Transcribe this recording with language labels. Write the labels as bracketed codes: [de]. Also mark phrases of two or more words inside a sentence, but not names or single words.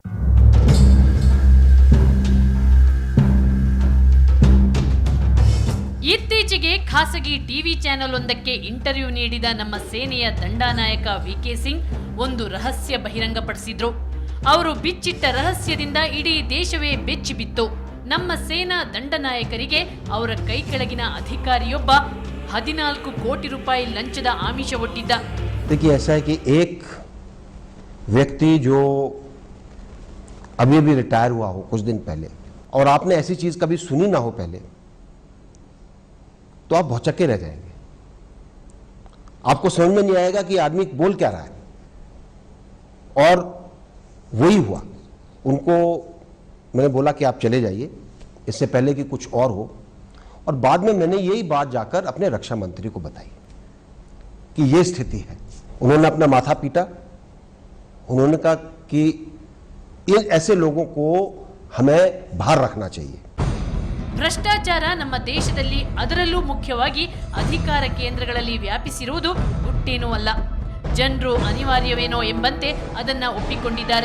[kn] ಇತ್ತೀಚೆಗೆ ಖಾಸಗಿ ಟಿವಿ ಚಾನೆಲ್ ಒಂದಕ್ಕೆ ಇಂಟರ್ವ್ಯೂ ನೀಡಿದ ನಮ್ಮ ಸೇನೆಯ ದಂಡನಾಯಕ ವಿಕೆ ಸಿಂಗ್ ಒಂದು ರಹಸ್ಯ ಬಹಿರಂಗಪಡಿಸಿದ್ರು. ಅವರು ಬಿಚ್ಚಿಟ್ಟ ರಹಸ್ಯದಿಂದ ಇಡೀ ದೇಶವೇ ಬೆಚ್ಚಿ ಬಿತ್ತು. ನಮ್ಮ ಸೇನಾ ದಂಡನಾಯಕರಿಗೆ ಅವರ ಕೈ ಕೆಳಗಿನ ಅಧಿಕಾರಿಯೊಬ್ಬ 14 ಕೋಟಿ ರೂಪಾಯಿ ಲಂಚದ ಆಮಿಷ ಒಡ್ಡಿದ್ದ. [hi] देखिए ऐसा है कि एक व्यक्ति जो अभी अभी रिटायर हुआ हो कुछ दिन पहले और आपने ऐसी चीज कभी सुनी ना हो पहले, तो आप भौचक्के रह जाएंगे. आपको समझ में नहीं आएगा कि आदमी बोल क्या रहा है. और वही हुआ. उनको मैंने बोला कि आप चले जाइए, इससे पहले कि कुछ और हो. और बाद में मैंने यही बात जाकर अपने रक्षा मंत्री को बताई कि ये स्थिति है. उन्होंने अपना माथा पीटा. उन्होंने कहा कि इन ऐसे लोगों को हमें बाहर रखना चाहिए. [kn] ಭ್ರಷ್ಟಾಚಾರ ನಮ್ಮ ದೇಶದಲ್ಲಿ, ಅದರಲ್ಲೂ ಮುಖ್ಯವಾಗಿ ಅಧಿಕಾರ ಕೇಂದ್ರಗಳಲ್ಲಿ ವ್ಯಾಪಿಸಿರುವುದು ಗುಟ್ಟೇನೂ ಅಲ್ಲ. ಜನರು ಅನಿವಾರ್ಯವೇನೋ ಎಂಬಂತೆ ಅದನ್ನ ಒಪ್ಪಿಕೊಂಡಿದ್ದಾರೆ.